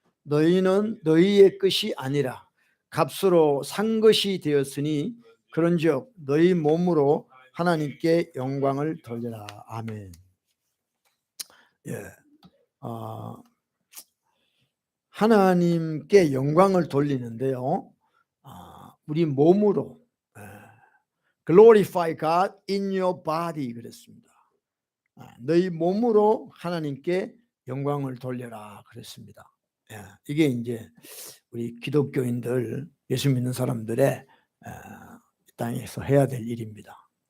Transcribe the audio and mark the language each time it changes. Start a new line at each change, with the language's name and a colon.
Korean: 너희는 너희의 것이 아니라 값으로 산 것이 되었으니 그런즉 너희 몸으로 하나님께 영광을 돌려라. 아멘. 예. 하나님께 영광을 돌리는데요. 우리 몸으로
English: glorify God in your body
Korean: 그랬습니다. 너희 몸으로 하나님께 영광을 돌려라 그랬습니다. 이게 이제 우리 기독교인들, 예수 믿는 사람들의 이 땅에서 해야 될 일입니다.